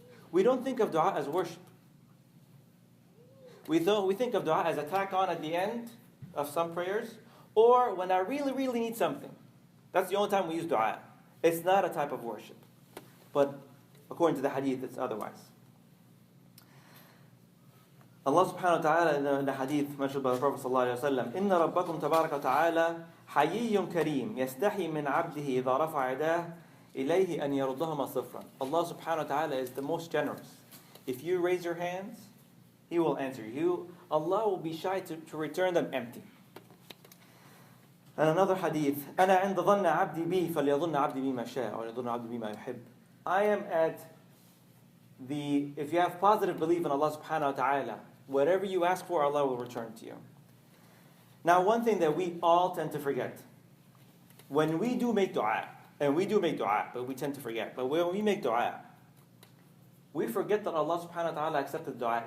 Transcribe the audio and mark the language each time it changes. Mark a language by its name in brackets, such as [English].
[English] we don't think of dua as worship. We think of dua as a tack on at the end of some prayers, or when I really, really need something. That's the only time we use dua. It's not a type of worship. But according to the hadith, it's otherwise. Allah subhanahu wa ta'ala in the hadith mentioned by the Prophet sallallahu alayhi wa sallam, [Arabic] إِنَّ رَبَّكُمْ تَبَارَكَ وَتَعَالَى حَيِّيٌّ كَرِيمٌ يَسْتَحِي مِنْ عَبْدِهِ إِذَا رَفَعَ يَدَاهُ إِلَيْهِ أَنْ يَرُدَّهُمَا صِفْرًا. [English] Allah subhanahu wa ta'ala is the most generous. If you raise your hands, He will answer you. Allah will be shy to return them empty. And another hadith, [Arabic] أَنَا عِنْدَ ظَنَّ عَبْدِي بِي فَلْيَظُنَّ عَبْدِي بِي مَا شَاءَ أو يَظُنَّ عَبْدِي بِي مَا يُحِبُّ. [English] I am at if you have positive belief in Allah subhanahu wa ta'ala, whatever you ask for, Allah will return to you. Now, one thing that we all tend to forget, when we do make dua, and we do make dua, but we tend to forget, but when we make dua, we forget that Allah subhanahu wa ta'ala accepted dua.